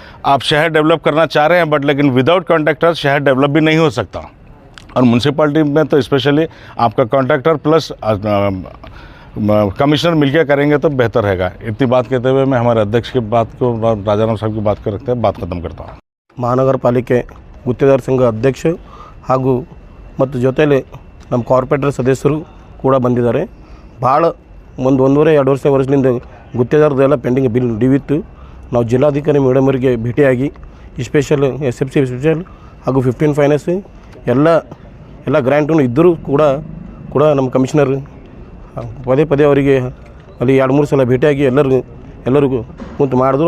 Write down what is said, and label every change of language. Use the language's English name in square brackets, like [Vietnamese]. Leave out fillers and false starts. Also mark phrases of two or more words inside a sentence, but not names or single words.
[Hindi] आप शहर डेवलप करना चाह रहे हैं, बट लेकिन [English] without contractors [Hindi] शहर डेवलप भी नहीं हो सकता. और म्यूनसिपालिटी में तो स्पेशली आपका [English] contractor plus commissioner [Hindi] मिलकर करेंगे तो बेहतर रहेगा. इतनी बात कहते हुए मैं हमारे अध्यक्ष की बात को, राजाराम साहब की बात को रखते हैं बात ख़त्म करता हूँ. [Kannada] ಮಹಾನಗರ ಪಾಲಿಕೆ ಗುತ್ತೇದಾರ ಸಂಘ ಅಧ್ಯಕ್ಷ ಹಾಗೂ ಮತ್ತು ಜೊತೆಯಲ್ಲಿ ನಮ್ಮ ಕಾರ್ಪೊರೇಟರ್ ಸದಸ್ಯರು ಕೂಡ ಬಂದಿದ್ದಾರೆ. ಭಾಳ ಒಂದೂವರೆ 2 ವರ್ಷದಿಂದ ಗುತ್ತೇದಾರದೆಲ್ಲ [English] pending bill [Kannada] ಡಿವಿತ್ತು. ನಾವು ಜಿಲ್ಲಾಧಿಕಾರಿ ಮೇಡಮ್ ಅವರಿಗೆ ಭೇಟಿಯಾಗಿ [English] special SFC special [Kannada] ಹಾಗೂ 15 ಫೈನಾನ್ಸ್ ಎಲ್ಲ ಗ್ರ್ಯಾಂಟು ಇದ್ದರೂ ಕೂಡ ನಮ್ಮ ಕಮಿಷನರ್ ಪದೇ ಅವರಿಗೆ ಅಲ್ಲಿ 2-3 ಸಲ ಭೇಟಿಯಾಗಿ ಎಲ್ಲರಿಗೂ ಕುಂತು ಮಾಡಿದ್ರು.